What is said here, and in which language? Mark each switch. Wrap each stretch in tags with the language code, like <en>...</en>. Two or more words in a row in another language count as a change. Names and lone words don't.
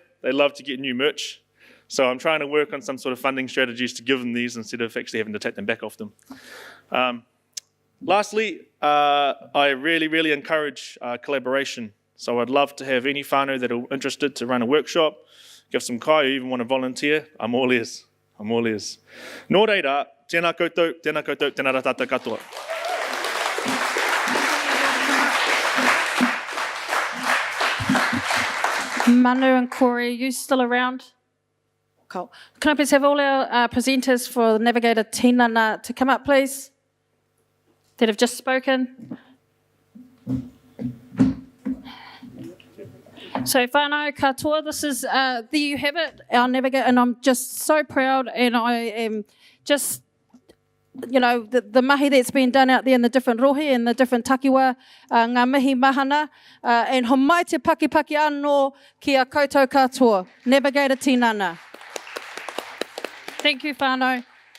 <en>They love to get new merch. So I'm trying to work on some sort of funding strategies to give them these instead of actually having to take them back off them. Lastly, I really, really encourage collaboration. So I'd love to have any whānau that are interested to run a workshop, give some kai, or even want to volunteer. I'm all ears. I'm all ears.</en> <mi>Nō reira, tēnā koutou, tēnā koutou, tēnā rā tātou katoa.</mi> <en>Manu and Corey, are you still around? Cool. Can I please have all our presenters for the Navigator Tinana to come up, please, that have just spoken?</en> <mi>So whānau katoa,</mi> <en>this is, there you have it, our Navigator, and I'm just so proud, and I am just, you know, the mahi that's been done out there in the different rohe and the different takiwa,</en> <mi>ngā mihi mahana,</mi> <en>and</en> <mi>ho mai te pakipaki anō ki a koutou katoa,</mi> <en>Navigator Tinana. Thank you, whānau.</en>